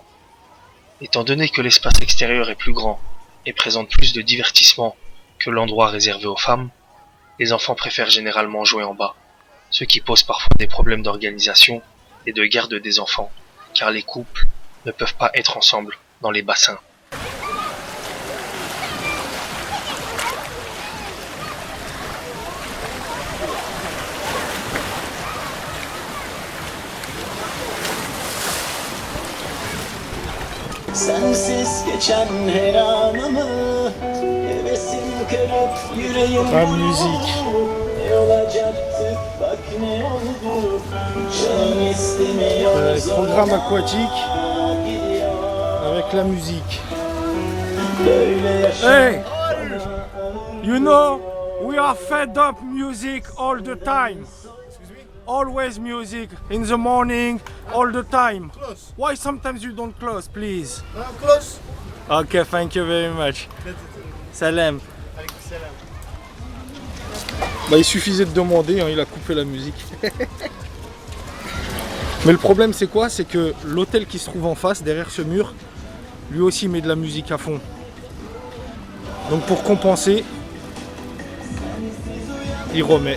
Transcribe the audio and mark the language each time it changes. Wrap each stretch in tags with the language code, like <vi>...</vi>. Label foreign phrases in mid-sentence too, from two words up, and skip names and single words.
<fr>Étant donné que l'espace extérieur est plus grand et présente plus de divertissement que l'endroit réservé aux femmes, les enfants préfèrent généralement jouer en bas, ce qui pose parfois des problèmes d'organisation et de garde des enfants, car les couples ne peuvent pas être ensemble dans les bassins.</fr> <tr>Sensiz geçen her anımı hevesim kırıp yüreğim</tr> <fr>musique.</fr> <tr>Ne olacaktı bak ne oldu canım istemiyor</tr> <fr>Programme aquatique avec la musique.</fr> <en>Hey, you know, we are fed up music all the time. Always music in the morning, all the time. Close. Why sometimes you don't close, please? Close. Okay, thank you very much. Salam.</en> <fr>Bah, il suffisait de demander, hein, il a coupé la musique. Mais le problème c'est quoi? C'est que l'hôtel qui se trouve en face, derrière ce mur, lui aussi met de la musique à fond. Donc pour compenser, il remet.</fr>